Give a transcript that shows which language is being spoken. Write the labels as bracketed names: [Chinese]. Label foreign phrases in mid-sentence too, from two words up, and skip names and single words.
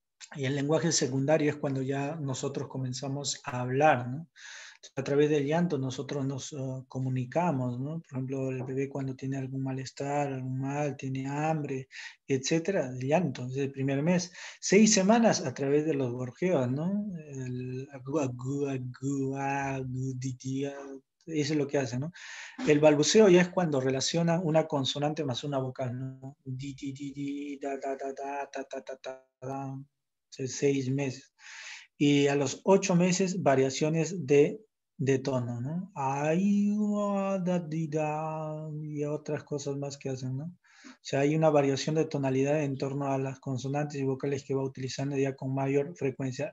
[Spanish] Y el lenguaje secundario es cuando ya nosotros comenzamos a hablar, ¿no? A través del llanto nosotros nos comunicamos, ¿no? Por ejemplo, el bebé cuando tiene algún malestar, algún mal, tiene hambre, etcétera, el llanto, desde el primer mes. 6 semanas a través de los gorjeos, ¿no? El agu, agu, agu, agu, di, di, eso es lo que hace, ¿no? El balbuceo ya es cuando relaciona una consonante más una vocal, ¿no? Di, di, di, di, da, da, da, da, ta, ta, ta, ta, da. 6 meses. Y a los 8 meses, variaciones de tono, ¿no? Ay, da, di, da, y otras cosas más que hacen, ¿no? O sea, hay una variación de tonalidad en torno a las consonantes y vocales que va utilizando ya con mayor frecuencia.